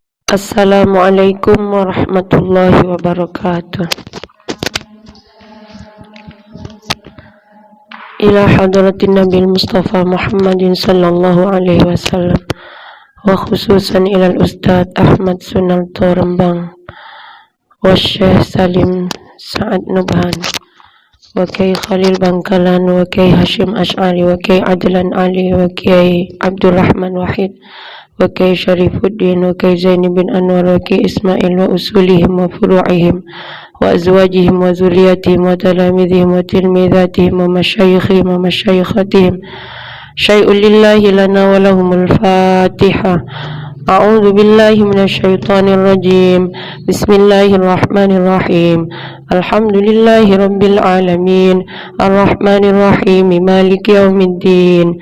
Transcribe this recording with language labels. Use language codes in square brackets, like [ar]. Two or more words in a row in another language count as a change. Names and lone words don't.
[ar] السلام عليكم ورحمة الله وبركاته. إلى حضرة النبي المصطفى محمد صلى الله عليه وسلم وخصوصا إلى أستاذ أحمد سونالتو رمبانغ وشيخ سالم سعد نبهان وكياهي خليل بنكالن وكياهي هاشم أشعري وكياهي عدلان علي وكياهي عبد الرحمن واحد وكياهي شريف الدين وكياهي زيني بن أنور وكياهي إسماعيل وأصولهم وفروعهم وأزواجهم وذرياتهم وتلامذتهم وتلميذاتهم ومشايخهم ومشايخاتهم شيء لله لنا ولهم الفاتحة. أعوذ بالله من الشيطان الرجيم. بسم الله الرحمن الرحيم. الحمد لله رب العالمين. الرحمن الرحيم. مالك يوم الدين.